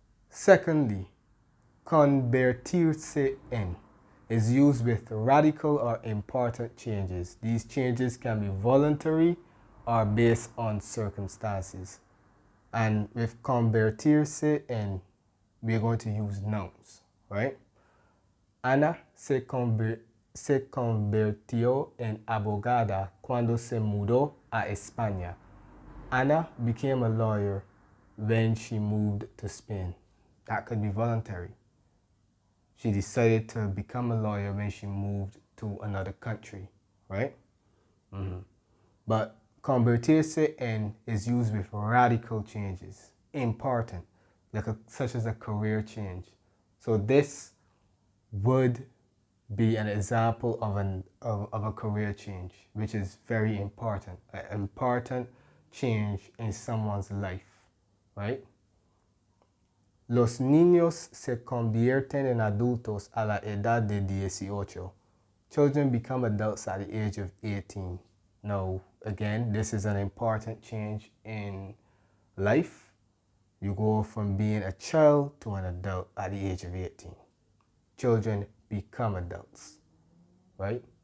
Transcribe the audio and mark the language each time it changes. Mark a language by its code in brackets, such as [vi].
[en] Secondly, convertirse en is used with radical or important changes. These changes can be voluntary or based on circumstances. And with convertirse en, we're going to use nouns, right? [es] Ana se convirtió en abogada cuando se mudó a España. [en] Anna became a lawyer when she moved to Spain. That could be voluntary. She decided to become a lawyer when she moved to another country, right? But convertirse en is used with radical changes, important, such as a career change. So this would be an example of a career change, which is very important, an important change in someone's life, right? [es] Los niños se convierten en adultos a la edad de 18. [en] Children become adults at the age of 18. Now, again, this is an important change in life. You go from being a child to an adult at the age of 18. Children become adults, right?